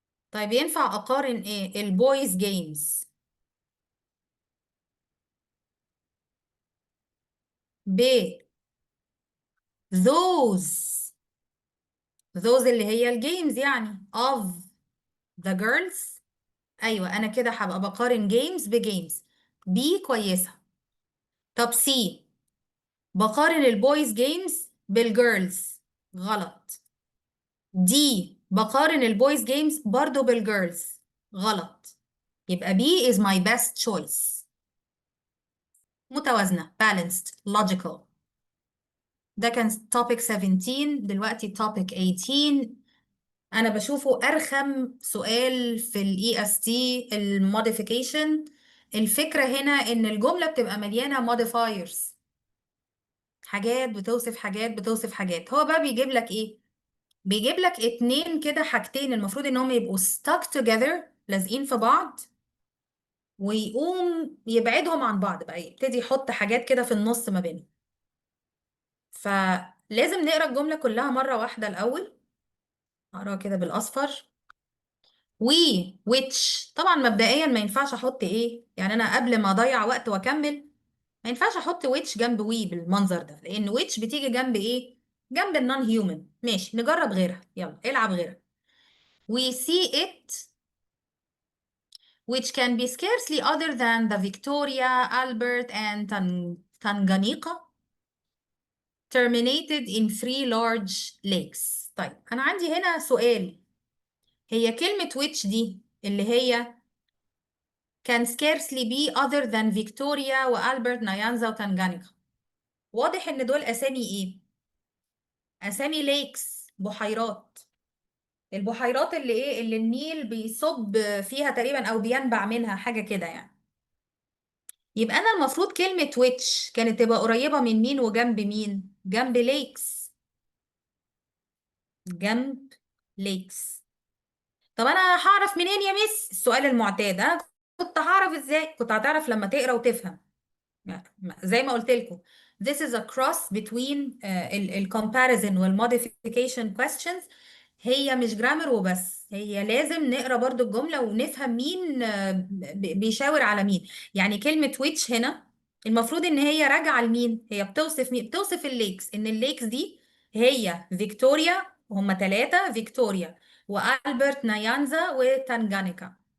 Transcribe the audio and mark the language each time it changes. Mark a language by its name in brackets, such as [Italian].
[Arabic] طيب ينفع أقارن إيه البويز جيمز ب [English] those those [Arabic] اللي هي الجيمز يعني [English] of the girls؟ [Arabic] أيوة، أنا كده هبقى بقارن جيمز بجيمز. بي كويسة. طب سي، بقارن البويز جيمز بالجيرلز؟ غلط. دي، بقارن البويز جيمز برضو بالجيرلز؟ غلط. يبقى [English] B is my best choice. [Arabic] متوازنة، [English] balanced, logical. [Arabic] ده كان topic 17. دلوقتي topic 18. أنا بشوفه أرخم سؤال في ال EST، ال modification. الفكرة هنا إن الجملة بتبقى مليانة modifiers، حاجات بتوصف حاجات بتوصف حاجات. هو بقى بيجيب لك إيه؟ بيجيب لك اتنين كده، حاجتين المفروض إنهم يبقوا [English] stuck together، [Arabic] لازقين في بعض، ويقوم يبعدهم عن بعض بقى، يبتدي يحط حاجات كده في النص ما بينهم. فلازم نقرا الجملة كلها مرة واحدة الأول. اقراها كده بالأصفر. وي which، طبعا مبدئيا ما ينفعش احط ايه، يعني انا قبل ما اضيع وقت واكمل، ما ينفعش احط which جنب وي بالمنظر ده، لان which بتيجي جنب ايه؟ جنب النون هيومن. ماشي، نجرب غيرها، يلا العب غيرها. [English] we see it which can be scarcely other than the Victoria, Albert and Tanganyika terminated in three large lakes. [Arabic] طيب أنا عندي هنا سؤال. هي كلمة which دي اللي هي [English] can scarcely be other than Victoria [Arabic] وألبرت نيانزا وتنجانيكا، واضح إن دول أسامي إيه؟ أسامي lakes، بحيرات. البحيرات اللي إيه؟ اللي النيل بيصب فيها تقريبا أو بينبع منها حاجة كده يعني. يبقى أنا المفروض كلمة which كانت تبقى قريبة من مين وجنب مين؟ جنب lakes، جنب lakes. طب انا هعرف منين يا مس؟ السؤال المعتاد، انا كنت هعرف ازاي؟ كنت هتعرف لما تقرا وتفهم. زي ما قلت لكم، [English] this is a cross between ال comparison وال modification questions. [Arabic] هي مش جرامر وبس، هي لازم نقرا برضو الجملة ونفهم مين بيشاور على مين. يعني كلمة which هنا المفروض ان هي راجعة لمين؟ هي بتوصف مين؟ بتوصف الليكس، ان الليكس دي هي فيكتوريا، وهم ثلاثة، فيكتوريا وألبرت نيانزا وتانجانيكا.